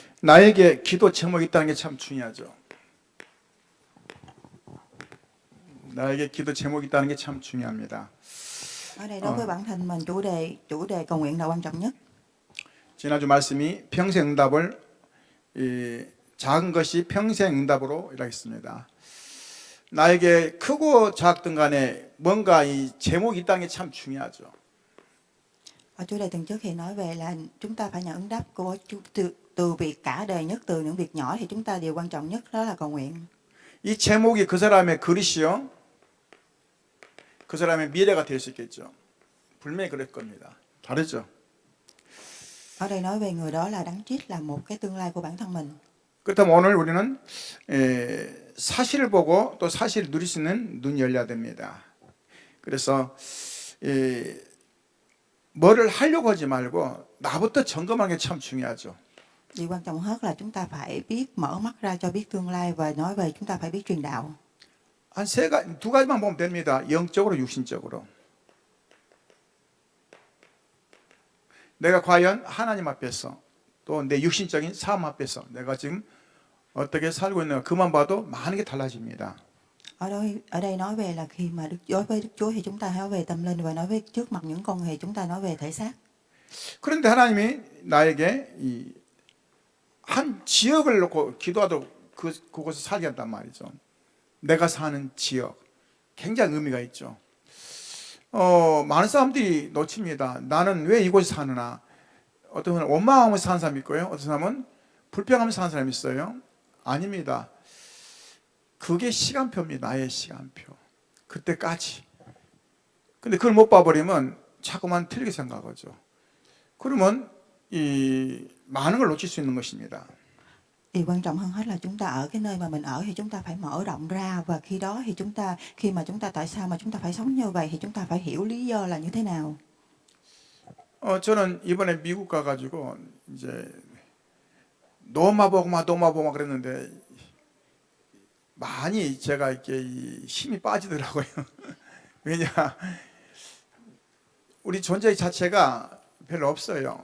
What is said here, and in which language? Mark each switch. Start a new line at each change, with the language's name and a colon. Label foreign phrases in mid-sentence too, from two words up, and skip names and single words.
Korean: 나에게 기도 제목이 있다는 게 참 중요하죠. 나에게 기도 제목이 있다는 게 참 중요합니다.
Vietnamese: Ở đây đối với bản thân mình, chủ đề cầu nguyện là quan trọng nhất.
Korean: 지난주 말씀이 평생응답을 작은 것이 평생응답으로 이라했습니다. 나에게 크고 작든 간에 뭔가 이 제목이 있다는 게 참 중요하죠.
Vietnamese: Ở chủ đề tuần trước thì nói về là chúng ta phải nhận ứng đáp của từ việc cả đời nhất, từ những việc nhỏ thì chúng ta điều quan trọng nhất đó là cầu nguyện.
Korean: 이 제목이 그 사람의 그릇이요, 그 사람의 미래가 될 수 있겠죠. 분명히 그럴 겁니다. 다르죠.
Vietnamese: Ở đây nói về người đó là đấng Christ, là một cái tương lai của bản thân mình.
Korean: 그렇다면 오늘 우리는 사실을 보고 또 사실을 누릴 수 있는 눈이 열려야 됩니다. 그래서 뭐를 하려고 하지 말고 나부터 점검하는 게 참 중요하죠.
Vietnamese: Điều quan trọng hơn là chúng ta phải biết mở mắt ra cho biết tương lai, và nói về chúng ta phải biết truyền đạo.
Korean: 두 가지만 보면 됩니다. 영적으로, 육신적으로. 내가 과연 하나님 앞에서 또 내 육신적인 삶 앞에서 내가 지금 어떻게 살고 있는가, 그만 봐도 많은 게 달라집니다.
Vietnamese: Ở đây nói về là khi mà đối với Đức Chúa thì chúng ta nói về tâm linh, và nói với trước mặt những con người chúng ta nói về thể xác.
Korean: 그런데 하나님이 나에게 한 지역을 놓고 기도하도록 그곳에 살게 한단 말이죠. 내가 사는 지역, 굉장히 의미가 있죠. 많은 사람들이 놓칩니다. 나는 왜 이곳에 사느냐. 어떤 사람은 원망하면서 사는 사람이 있고요, 어떤 사람은 불평하면서 사는 사람이 있어요. 아닙니다. 그게 시간표입니다. 나의 시간표. 그때까지. 근데 그걸 못 봐버리면 자꾸만 틀리게 생각하죠. 그러면 많은 걸 놓칠 수 있는 것입니다.
Vietnamese: Điều quan trọng hơn hết là chúng ta ở cái nơi mà mình ở thì chúng ta phải mở rộng ra, và khi mà chúng ta tại sao mà chúng ta phải sống như vậy thì chúng ta phải hiểu lý do là như thế nào.
Korean: 저는 이번에 미국 가가지고 이제 노마복마 그랬는데 많이 제가 이렇게 힘이 빠지더라고요. 왜냐, 우리 존재 자체가 별로 없어요.